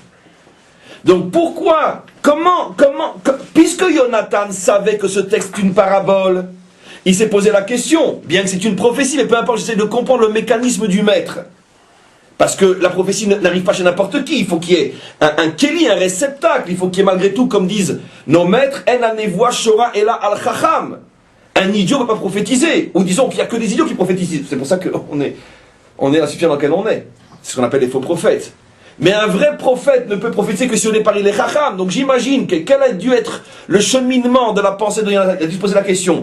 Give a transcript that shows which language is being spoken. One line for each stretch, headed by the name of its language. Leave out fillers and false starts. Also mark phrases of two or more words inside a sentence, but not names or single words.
French: Donc pourquoi, puisque Jonathan savait que ce texte est une parabole, il s'est posé la question, bien que c'est une prophétie, mais peu importe, j'essaie de comprendre le mécanisme du maître. Parce que la prophétie n'arrive pas chez n'importe qui, il faut qu'il y ait un kéli, un réceptacle, il faut qu'il y ait malgré tout, comme disent nos maîtres,
Hebrew: אין הנבואה שורה אלא על חכם.
French: Un idiot ne peut pas prophétiser, ou disons qu'il n'y a que des idiots qui prophétisent, c'est pour ça qu'on est la situation dans laquelle on est. C'est ce qu'on appelle les faux prophètes. Mais un vrai prophète ne peut prophétiser que si on est par les chacham. Donc j'imagine quel a dû être le cheminement de la pensée de Jonathan. Il a dû se poser la question.